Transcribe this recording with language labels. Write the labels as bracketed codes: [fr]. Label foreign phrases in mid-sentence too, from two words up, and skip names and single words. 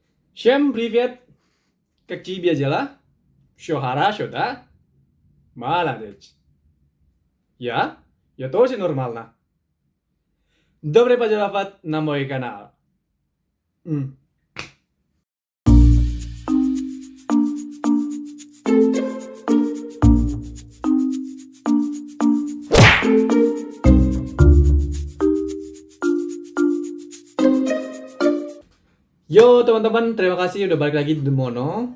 [ru] Всем привет! Как тебе дела? Все хорошо, да? Молодец. Я тоже нормально. Добро пожаловать на мой канал. М. [id] Yo teman-teman, terima kasih udah balik lagi di Demono.